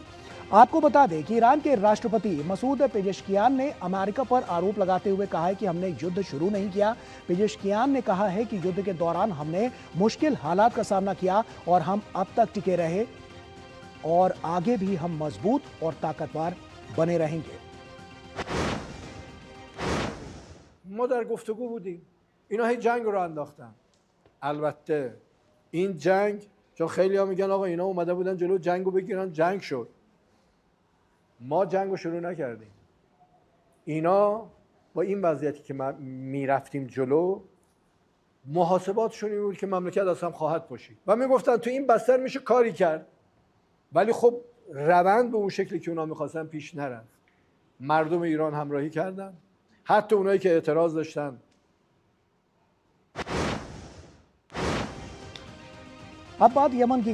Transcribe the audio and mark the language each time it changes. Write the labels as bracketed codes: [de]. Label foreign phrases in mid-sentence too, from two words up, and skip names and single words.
[hi] आपको बता दें कि ईरान के राष्ट्रपति मसूद पेजेश्कियान ने अमेरिका पर आरोप लगाते हुए कहा है कि हमने युद्ध शुरू नहीं किया। पेजेश्कियान ने कहा है कि युद्ध के दौरान हमने मुश्किल हालात का सामना किया और हम अब तक टिके रहे और आगे भी हम मजबूत और ताकतवर बने रहेंगे। [fa] ما در گفتگو بودیم اینا هی جنگ رو انداختن. البته این جنگ چون خیلی ها میگن آقا اینا اومده بودن جلو جنگ رو بگیرن، جنگ شد. ما جنگ رو شروع نکردیم. اینا با این وضعیتی که ما میرفتیم جلو محاسباتشون این بود که مملکت از هم خواهد پاشید و میگفتن تو این بستر میشه کاری کرد، ولی خب روند به اون شکلی که اونا میخواستن پیش نرفت. مردم ایران همراهی کردن، حتی اونایی که اعتراض داشتن. [hi] अब बात यमन की